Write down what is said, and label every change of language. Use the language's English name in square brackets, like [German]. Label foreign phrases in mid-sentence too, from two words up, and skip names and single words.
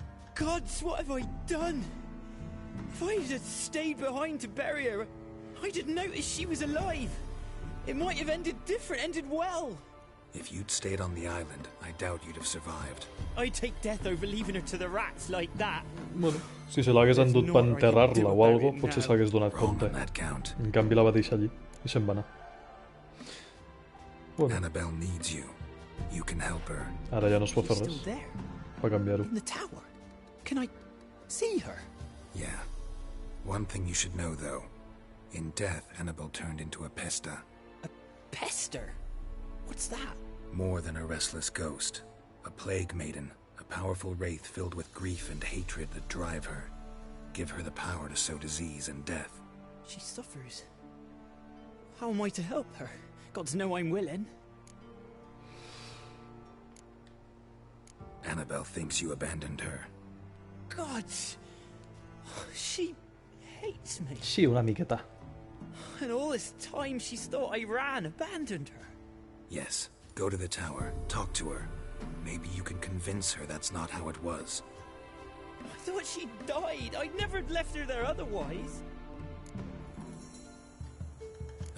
[English] Gods, what have I done? If I had stayed behind to bury her, I didn't notice she was alive. It might have ended different, ended well. If you'd stayed on the island, I doubt you'd have survived. I'd take death over leaving her to the rats like that. [Catalan] Bueno, si se l'hagués endut per enterrar-la o algo, potser s'hagués donat compte. En canvi la va deixar allí i se'n va anar. Bueno. [English] Annabelle needs you. You can help her. [Catalan] Ara ja no es pot fer res. Va canviar-ho. [English] In the tower. Can I see her? Yeah. One thing you should know, though. In death, Annabelle turned into a pesta. A pester? What's that? More than a restless ghost. A plague maiden. A powerful wraith filled with grief and hatred that drive her. Give her the power to sow disease and death. She suffers. How am I to help her? Gods know I'm willing. Annabelle thinks you abandoned her. Gods! She hates me. [Catalan] Sí, una miqueta. [English] And all this time she's thought I ran, abandoned her. Yes. Go to the tower. Talk to her. Maybe you can convince her that's not how it was. I thought she died. I'd never left her there otherwise.